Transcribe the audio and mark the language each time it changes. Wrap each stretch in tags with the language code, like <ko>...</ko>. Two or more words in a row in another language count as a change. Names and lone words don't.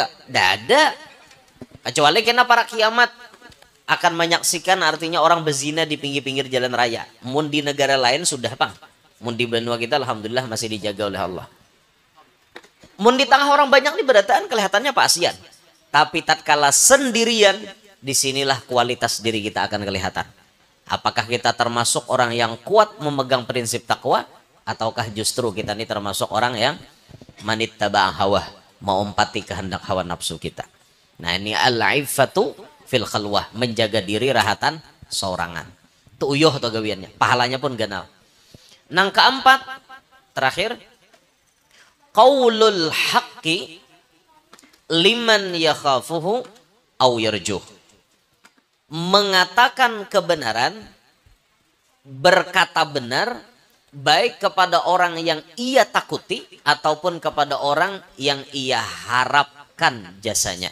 <id>Dada. Kecuali kena para kiamat akan menyaksikan artinya orang bezina di pinggir-pinggir jalan raya.</id> <bjn>Mun di negara lain sudah, Bang. Mun di benua kita alhamdulillah masih dijaga oleh Allah. Mun di tengah orang banyak nih berataan kelihatannya Pak Asian.</bjn> <id>Tapi tatkala sendirian, disinilah kualitas diri kita akan kelihatan. Apakah kita termasuk orang yang kuat memegang prinsip takwa, ataukah justru kita ini termasuk orang yang</id> <ar>من اتبع هوى,</ar> <id>mengumpati kehendak hawa nafsu kita. Nah, ini</id> <ar>العفة في الخلوة,</ar> <id>menjaga diri</id> <bjn>rahatan sorangan. Itu uyuh atau gawiannya, pahalanya pun ganal.</bjn> <id>Nang keempat, terakhir,</id> <ar>قول الحق لمن يخافه أو يرجوه.</ar> <id>Mengatakan kebenaran, berkata benar, baik kepada orang yang ia takuti ataupun kepada orang yang ia harapkan jasanya.</id>